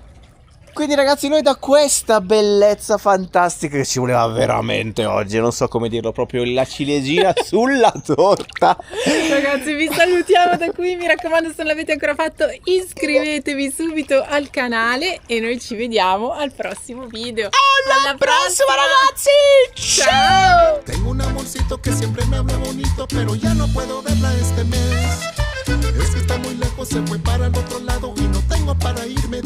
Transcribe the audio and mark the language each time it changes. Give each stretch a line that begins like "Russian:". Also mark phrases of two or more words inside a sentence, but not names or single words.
Italian: Quindi ragazzi, noi da questa bellezza fantastica che ci voleva veramente oggi, non so come dirlo, proprio la ciliegina sulla torta. Ragazzi, vi salutiamo da qui, mi raccomando, se non l'avete ancora fatto iscrivetevi subito al canale e noi ci vediamo al prossimo video. Alla prossima ragazzi! Ciao!
Spanish: Tengo un amorcito que siempre me habla bonito, pero ya no puedo verla este mes. Es que está muy lejos, se fue para el otro lado y no tengo para ir.